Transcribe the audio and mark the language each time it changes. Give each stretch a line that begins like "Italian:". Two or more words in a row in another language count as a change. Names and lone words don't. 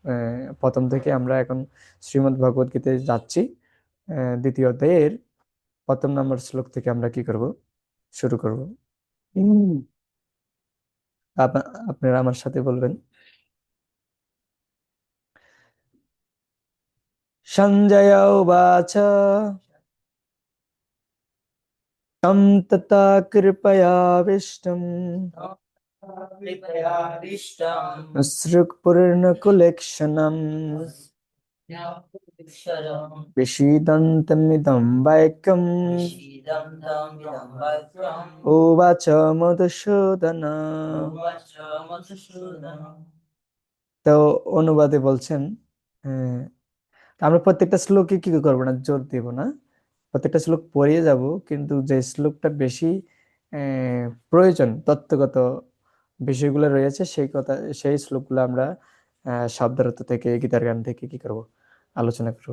Bangla: প্রথম থেকে আমরা এখন শ্রীমদ্ ভগবদ গীতায় যাচ্ছি। দ্বিতীয় অধ্যায়ের প্রথম নম্বর শ্লোক থেকে আমরা কি করব, শুরু করব। হুম। আপনারা আমার সাথে বলবেন।
Sanskrit: সঞ্জয় উবাচ तं तथा कृपयाविष्टम् सृक्पूर्णकुलेक्षणम् विषीदन्तमिदं वाक्यम् उवाच মধুসূদন।
Bangla: তো অনুবাদে বলছেন, হ্যাঁ, আমরা প্রত্যেকটা শ্লোকে কি করবো না, জোর দেব না, প্রত্যেকটা শ্লোক পড়িয়ে যাব, কিন্তু যে শ্লোকটা বেশি প্রয়োজন, তত্ত্বগত বিষয়গুলো রয়েছে সেই কথা, সেই শ্লোকগুলো আমরা শব্দার্থ থেকে, গীতার গান থেকে কি করব, আলোচনা করব।